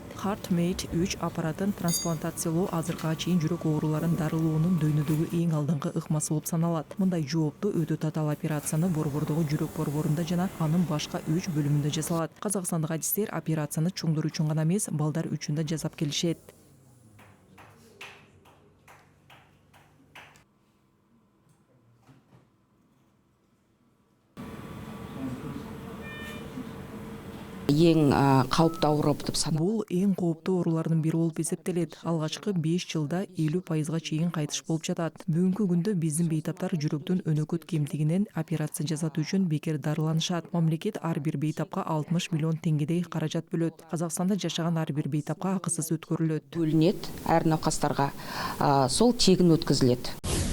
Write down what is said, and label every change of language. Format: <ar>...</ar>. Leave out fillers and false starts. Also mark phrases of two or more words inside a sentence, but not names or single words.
<ky>HeartMate 3 аппаратын трансплантациялоо азыркыга чейин жүрөк ооруларын дарылоонун дүйнөдөгү эң алдыңкы ыкмасы болуп саналат. Мындай жооптуу өтө татаал операцияны борбордогу жүрөк борборунда жана анын башка 3 бөлүмүндө жасалат. Казакстандык адистер операцияны чоңдор үчүн гана эмес, балдар үчүн да жасап келишет.</ky> <kk>Ең кауіпті ауру деп саналат.</kk> <ky>Бул эң кооптуу оорулардын бири болуп эсептелет. Алгачкы 5 жылда 50%га чейин кайтыш болуп жатат. Бүгүнкү күндө биздин бейтаптар жүрөктүн өнөкөт кемтигинен операция жасатуу үчүн бекер дарыланышат. Мамлекет ар бир бейтапка 60 миллион теңгедей каражат бөлөт. Казакстанда жашаган ар бир бейтапка акысыз өткөрүлөт.</ky> <kk>Бөлүнет әр науқастарға, сол тегін өткізіледі.</kk>